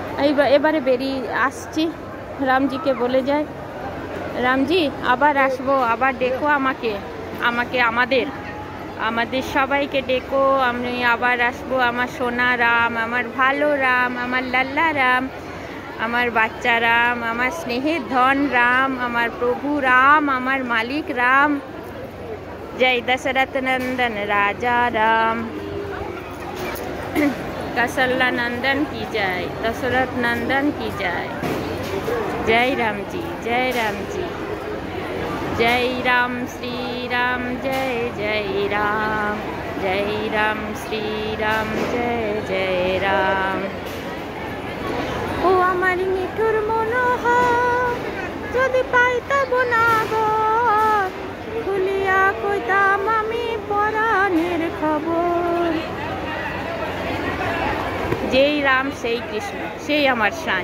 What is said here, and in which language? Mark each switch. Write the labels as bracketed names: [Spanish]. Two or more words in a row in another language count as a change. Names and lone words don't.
[Bangla] এবারে বেরিয়ে আসছি, রামজিকে বলে যাই, রামজি আবার আসবো, আবার ডেকো আমাকে, আমাদের সবাইকে ডেকো, আমি আবার আসবো। আমার সোনা রাম, আমার ভালো রাম, আমার লাল্লা রাম, আমার বাচ্চা রাম, আমার স্নেহের ধন রাম, আমার প্রভু রাম, আমার মালিক রাম। জয় দশরথ নন্দন রাজা রাম। [Hindi] कौशल्या नंदन की जय, दशरथ नंदन की जय। जय राम जी, जय राम जी, जय राम श्री राम, जय जय राम, जय राम श्री राम, जय जय राम। [Bangla] ও আমার মিঠুর মনোহর, যদি পাইতাম না গো, খুলিয়া কইতাম আমি পরাণের খবর। যেই রাম সেই কৃষ্ণ, সেই আমার সাঁই।